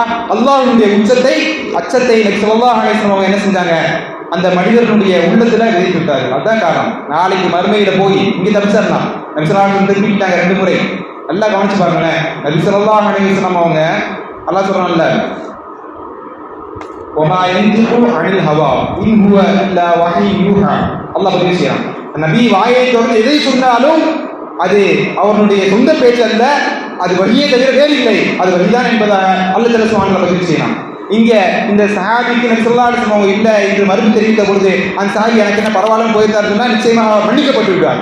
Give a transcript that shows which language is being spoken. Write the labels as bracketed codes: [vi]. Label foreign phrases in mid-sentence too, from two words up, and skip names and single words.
[ta] அல்லாஹ்வுடைய அச்சத்தை நபி [ar] صلى الله عليه وسلم [ta] என்ன செஞ்சாங்க? அந்த மனிதனுடைய உள்ளத்துல விதைத்து விட்டார்கள். அதுதான் காரணம். நாளைக்கு மறுமையில போய் இங்கே தப்பிச்சிடலாம். நபி [ar] صلى الله عليه وسلم [ta] திரும்பிட்டாங்க 2 முறை. நல்லா கவனிச்சு பாருங்களேன். நபி [ar] صلى الله عليه وسلم [ta] அவங்க அல்லாஹ் சொல்றான்ல, [ar] وما ينطق عن الهوى ان هو الا وحي يوحى. [ta] அல்லாஹ் பதிவு செய்றான், நபி வாயை திறந்து எதை சொன்னாலும் அது அவருடைய சொந்த பேச்சு அல்ல, அது வழியே தவிர வேறு இல்லை, அது வழிதான் என்பதாக அல்லாஹ் [ar] تعالى سبحانه [ta] பதிவு செய்றான். இங்க இந்த சஹாபிக்கு நபி [ar] صلى الله عليه وسلم [ta] இல்லை என்று மறுப்பு தெரிவித்த பொழுது அந்த சஹாபி எனக்கு என்ன பரவாயில்ல போயிருந்தார் சொன்னா நிச்சயமாக மன்னிக்கப்பட்டு விடுவார்.